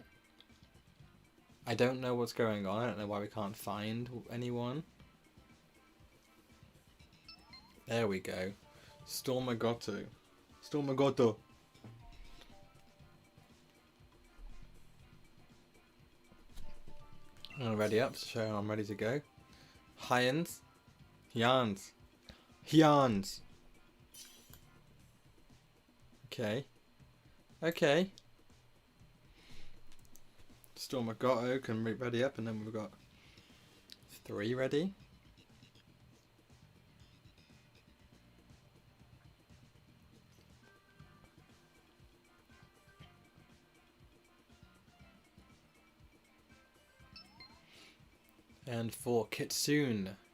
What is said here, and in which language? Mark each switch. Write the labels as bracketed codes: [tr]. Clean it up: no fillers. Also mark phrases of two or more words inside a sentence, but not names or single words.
[en] I don't know what's going on. I don't know why we can't find anyone. There we go. Stormagoto. Stormagoto. I'm ready up, so I'm ready to go. Hyans. Hyans. Hyans. Okay. Okay. Stormagoto can ready up, and then we've got 3 ready. And for Kitsune.